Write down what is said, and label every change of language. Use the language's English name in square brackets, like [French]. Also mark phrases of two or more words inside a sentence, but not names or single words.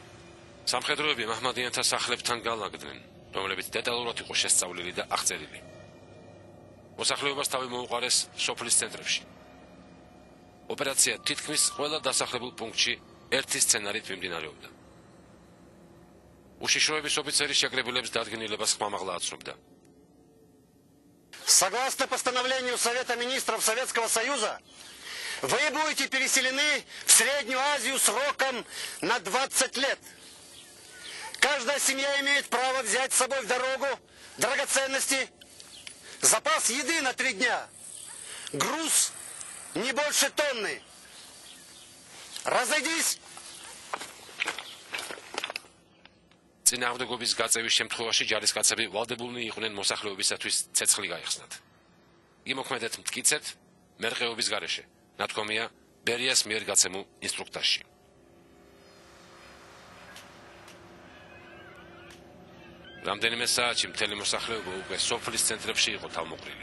[Georgian] სამხედროები მაჰმადიანთა სახლებთან გალაგდნენ, რომლებიც დეტალურად იყო შესწავლილი და აღწერილი. მოსახლეობას თავი მოუყარეს სოფლის ცენტრებში. ოპერაცია თითქმის ყველა დასახლებულ პუნქტში ერთი სცენარით მიმდინარეობდა. უშიშროების ოფიცერი შეკრებილებს დადგენილებას ხმამაღლა აცნობდა. [Russian] Согласно постановлению Совета министров Советского Союза, вы будете переселены в Среднюю Азию сроком на 20 лет. Каждая семья имеет право взять с собой в дорогу драгоценности, запас еды на 3 дня, груз не больше тонны. Разойдись! [Georgian] წინააღმდეგობის გაწევის შემთხვევაში ჯარისკაცები ვალდებულნი იყვნენ მოსახლეობისათვის ცეცხლი გაიხსნათ. იმოქმედეთ მტკიცედ მერყეობის გარეშე, ნათქვამია ბერიას მიერ გაცემულ ინსტრუქტაჟში. რამდენიმე საათში მთელი მოსახლეობა უკვე სოფლის ცენტრებში იყო თავმოყრილი.